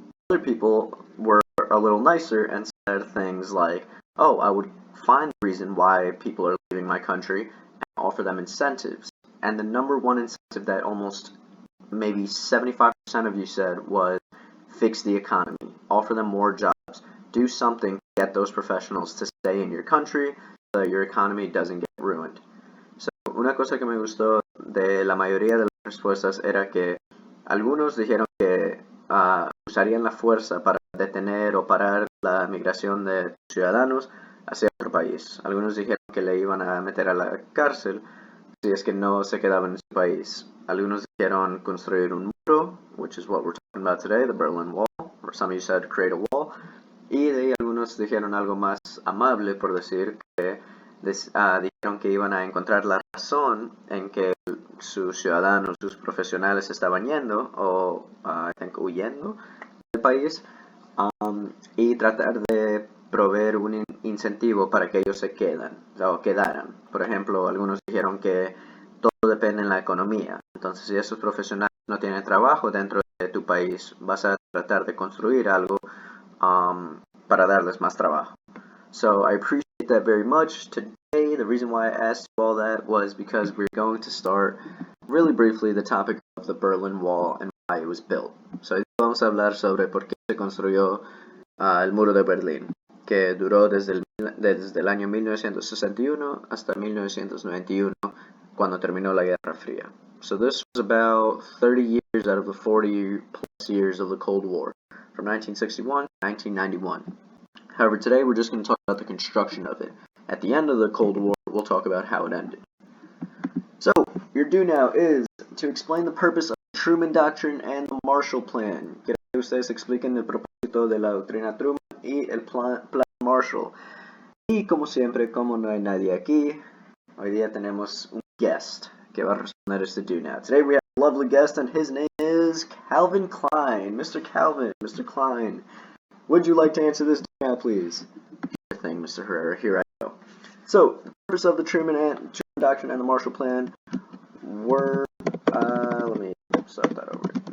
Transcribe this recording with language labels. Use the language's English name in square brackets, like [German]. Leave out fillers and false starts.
[English] Other people were a little nicer and said things like, oh, I would find the reason why people are leaving my country and offer them incentives. And the number one incentive that almost maybe 75% of you said was fix the economy, offer them more jobs, do something to get those professionals to stay in your country so that your economy doesn't get ruined. [Spanish] So, una cosa que me gustó de la mayoría de las respuestas era que algunos dijeron que usarían la fuerza para detener o parar la migración de ciudadanos hacia otro país. Algunos dijeron que le iban a meter a la cárcel si es que no se quedaban en su país. Algunos dijeron construir un muro, [English] which is what we're talking about today, the Berlin Wall, or some of you said create a wall. [Spanish] Y de ahí algunos dijeron algo más amable, por decir, que dijeron que iban a encontrar la razón en que sus ciudadanos, sus profesionales estaban yendo o [English] I think [Spanish] huyendo del país, y tratar de proveer un incentivo para que ellos se quedaran. Por ejemplo, algunos dijeron que todo depende en la economía. Entonces, si esos profesionales no tienen trabajo dentro de tu país, vas a tratar de construir algo para darles más trabajo. [English] So I appreciate that very much. Today, the reason why I asked you all that was because we're going to start really briefly the topic of the Berlin Wall and why it was built. [Spanish] So vamos a hablar sobre por qué se construyó el muro de Berlín, que duró desde el año 1961 hasta 1991, cuando terminó la Guerra Fría. [English] So this was about 30 years out of the 40 plus years of the Cold War, from 1961 to 1991. However, today we're just going to talk about the construction of it. At the end of the Cold War, we'll talk about how it ended. So, your due now is to explain the purpose of the Truman Doctrine and the Marshall Plan. [Spanish] Quiero que ustedes expliquen el propósito de la doctrina Truman y el plan Marshall. Y como siempre, como no hay nadie aquí, hoy día tenemos un guest que va a responder este due now. [English] Today we have a lovely guest and his name is Calvin Klein. Mr. Calvin, Mr. Klein. Would you like to answer this now, please? Sure thing, Mr. Herrera. Here I go. So, the purpose of the Truman Doctrine and the Marshall Plan were, let me start that over.